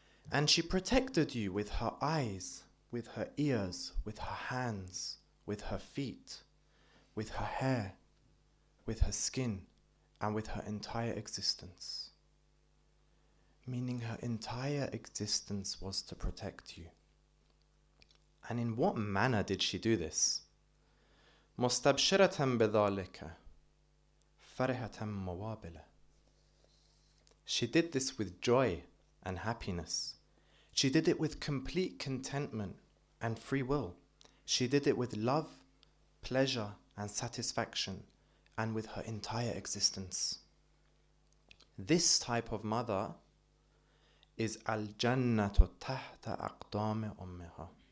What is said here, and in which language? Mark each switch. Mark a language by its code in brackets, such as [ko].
[en] And she protected you with her eyes, with her ears, with her hands, with her feet, with her hair, with her skin, and with her entire existence." Meaning her entire existence was to protect you. And in what manner did she do this? [ar] مستبشرة بذلك فرحة موابلة. [en] She did this with joy and happiness. She did it with complete contentment and free will. She did it with love, pleasure, and satisfaction, and with her entire existence. This type of mother is [ar] al-jannatu tahta aqdami ummiha.